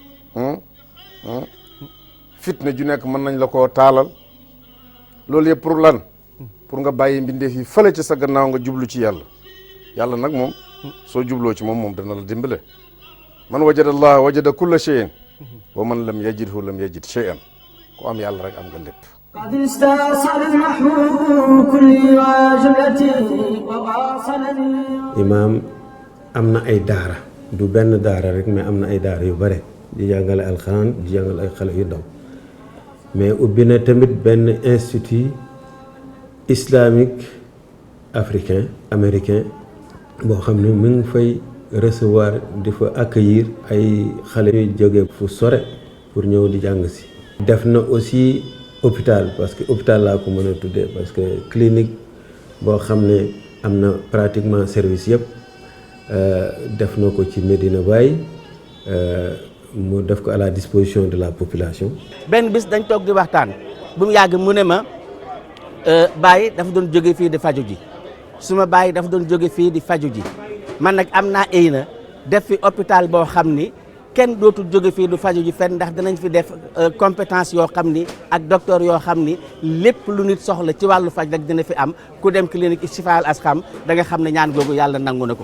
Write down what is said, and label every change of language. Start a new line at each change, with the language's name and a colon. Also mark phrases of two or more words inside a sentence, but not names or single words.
Wolof: fitna ju nekk mën nañ la koo taalal loolu yëpp pour lan pour nga bàyyi mbindeef yi fële ci sa gannaaw nga jublu ci yàlla yàlla nag moom soo jubloo ci moom dana la dimbale
Arabic: من وجد الله وجد كل شيء ومن لم يجده لم يجد شيئا
Wolof: ku am yàlla rek am nga lépp
Arabic: قد استأصل المحبوب كل واجبتي وواصلني
Wolof: imaam am na ay daara du benn daara rek mais am na ay daara yu bare di jàngale alxuraan di jàngale ay xale yu ndaw mais ubbi na tamit benn
French: institut islamique africain américain
Wolof: boo xam ne mu ngi fay recevoir di fa accueillir ay xale yu jóge fu sore pour ñëw di jàng si. def na
French: aussi hôpital parce que hôpital
Wolof: laa ko mën a tuddee
French: parce que clinique
Wolof: boo xam ne am na
French: pratiquement service
Wolof: yëpp def na ko ci Medina Baye mu def ko
French: à la disposition de la population.
Wolof: benn bis dañ toog di waxtaan bu mu yàgg mu ne ma Baye dafa doon jóge fii di faju ji suma Baye dafa doon jóge fii di faju ji man nag am naa ay na def fi hôpital boo xam ni kenn dootul jóge fii du faju ji fenn ndax danañ fi def compétence yoo xam ni ak docteur yoo xam ni lépp lu nit soxla ci wàllu faj rek dina fi am ku dem clinique Chifa al Asqam da nga xam ne ñaan googu yàlla nangu na ko.